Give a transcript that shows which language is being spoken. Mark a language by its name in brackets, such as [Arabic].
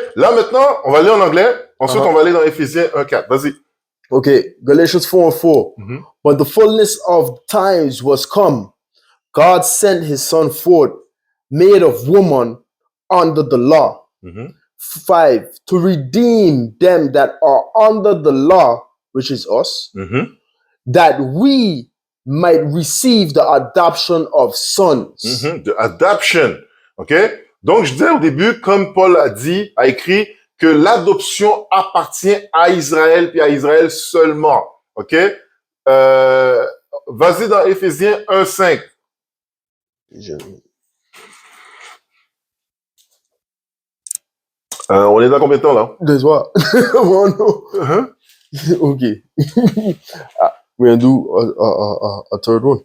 [French] Là, maintenant, on va lire en anglais. Ensuite, on va aller dans Éphésiens 1:4. Vas-y. [English] Okay, Galatians 4:4. But the fullness of times was come. God sent his son forth, made of woman under the law. 5. To redeem them that are under the law, which is us, that we might receive the adoption of sons. The adoption. OK? [French] Donc, je disais au début, comme Paul a écrit, que l'adoption appartient à Israël, puis à Israël seulement. OK? Vas-y dans Éphésiens 1:5. On est dans combien de temps, là? [English] That's what? Oh, no. Okay. We're going to do a third one.